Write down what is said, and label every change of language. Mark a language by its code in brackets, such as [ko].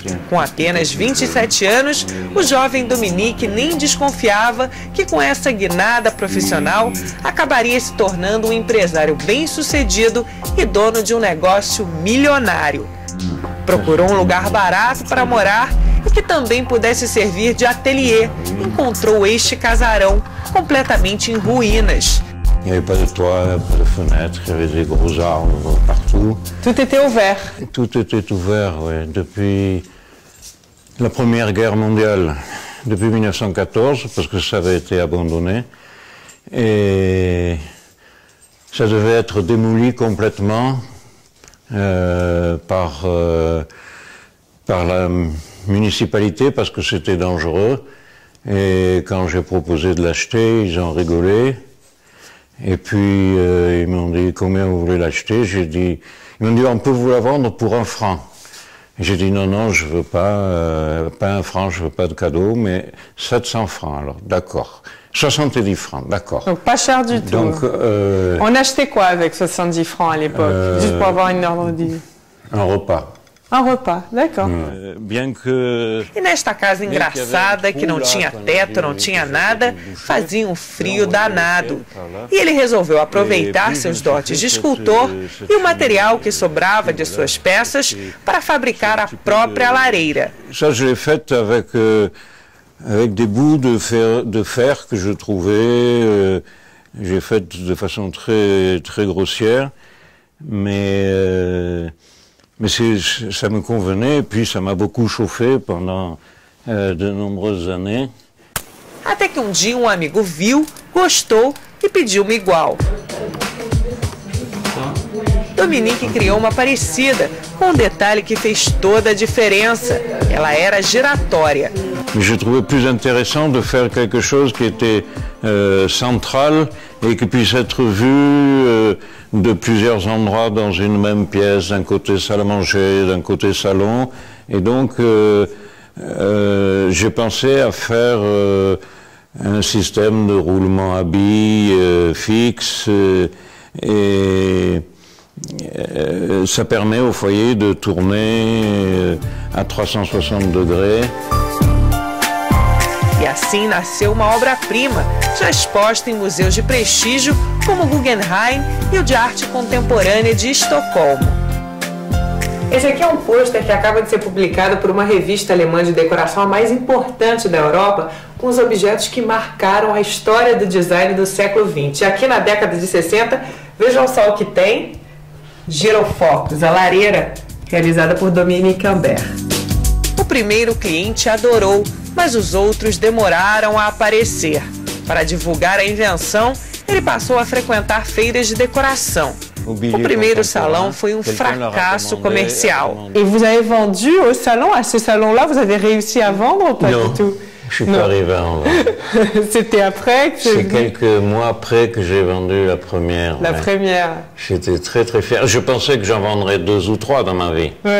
[pt] Com apenas 27 anos, o jovem Dominique nem desconfiava que com essa guinada profissional acabaria se tornando um empresário bem-sucedido e dono de um negócio milionário. Procurou um lugar barato para morar e que também pudesse servir de ateliê. Encontrou este casarão completamente em ruínas. [fr] Il n'y avait pas de toit, pas de fenêtres, il y avait des gros arbres partout. Tout était ouvert. Tout était ouvert, oui, depuis la Première Guerre mondiale, depuis 1914, parce que ça avait été abandonné. Et ça devait être démoli complètement par la municipalité, parce que c'était dangereux. Et quand j'ai proposé de l'acheter, ils ont rigolé. Et puis, ils m'ont dit, combien vous voulez l'acheter? J'ai dit, ils m'ont dit, on peut vous la vendre pour 1 franc. J'ai dit, non, non, je veux pas 1 franc, je veux pas de cadeau, mais 700 francs, alors, d'accord. 70 francs, d'accord. Donc, pas cher du tout. Donc, on achetait quoi avec 70 francs à l'époque? Juste pour avoir une ordre d'idée. Un repas. Un repas, d'accord. Bien que... [pt] E nesta casa engraçada, que não tinha teto, não tinha nada, fazia um frio danado. E ele resolveu aproveitar seus dotes de escultor e o material que sobrava de suas peças para fabricar a própria lareira. [fr] Ça, je l'ai fait avec des bouts de fer que je trouvais. J'ai fait de façon très grossière, mais ça me convenait, et puis ça m'a beaucoup chauffé pendant de nombreuses années. [pt] Até que um dia um amigo viu, gostou e pediu uma igual. Dominique criou uma parecida, com um detalhe que fez toda a diferença. Ela era giratória. [fr] J'ai trouvé plus intéressant de faire quelque chose qui était central et qui puisse être vu de plusieurs endroits dans une même pièce, d'un côté salle à manger, d'un côté salon. Et donc, j'ai pensé à faire un système de roulement à billes fixe et ça permet au foyer de tourner à 360 degrés. [pt] E assim nasceu uma obra-prima, já exposta em museus de prestígio como o Guggenheim e o de arte contemporânea de Estocolmo. Esse aqui é um pôster que acaba de ser publicado por uma revista alemã de decoração a mais importante da Europa, com os objetos que marcaram a história do design do século XX. Aqui na década de 60, vejam só o que tem. Girofocos, a lareira, realizada por Dominique Ambert. O primeiro cliente adorou, mas os outros demoraram a aparecer. Para divulgar a invenção, ele passou a frequentar feiras de decoração. O primeiro salão foi um fracasso comercial. [fr] E vous avez vendu au salon, à ce salon-là, vous avez réussi à vendre ou pas du tout? Je suis pas arrivé à en vendre. C'était après que c'est quelques mois après que j'ai vendu la première. La première. J'étais très très fier. Je pensais que j'en vendrais 2 ou 3 dans ma vie.